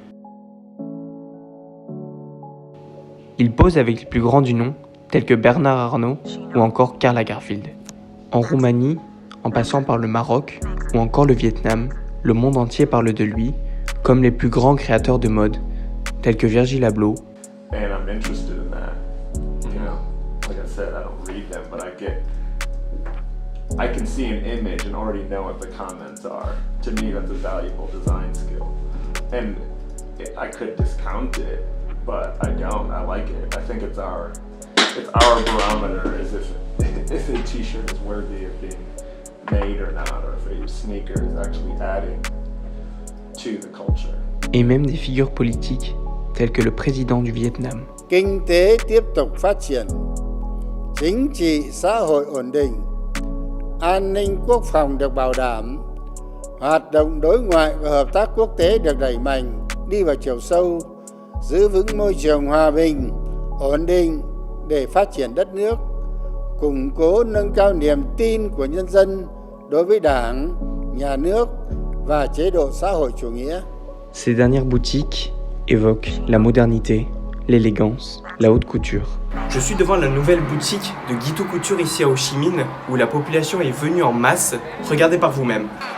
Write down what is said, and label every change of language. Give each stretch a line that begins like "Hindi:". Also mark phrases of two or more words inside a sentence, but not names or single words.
French: Il pose avec les plus grands du nom, tels que Bernard Arnault ou encore Karl Lagerfeld. En Roumanie, en passant par le Maroc ou encore le Vietnam, le monde entier parle de lui, comme les plus grands créateurs de mode, tels que Virgil Abloh.
English: And I'm interested in that. You know, like I said, I don't read them, but I can see an image and already know what the comments are. To me, that's a valuable design skill. And I could discount it, but I don't. I like it. I think it's our barometer as if a t-shirt is worthy of being made or not, or if a sneaker is actually adding to the culture.
French: Et même des figures politiques, telles que le président du Vietnam.
Vietnamese: Kinh tế tiếp tục phát triển, chính trị xã hội ổn định, an ninh quốc phòng được bảo đảm, hoạt động đối ngoại và hợp tác quốc tế được đẩy mạnh, đi vào chiều sâu, giữ vững môi trường hòa bình, ổn định để phát triển đất nước, củng cố nâng cao niềm tin của nhân dân đối với Đảng, Nhà nước và chế độ xã hội chủ nghĩa.
French: Ces dernières boutiques évoquent la modernité, l'élégance, la haute couture. Je suis devant la nouvelle boutique de Guitou Couture ici à Ho Chi Minh, où la population est venue en masse. Regardez par vous-même.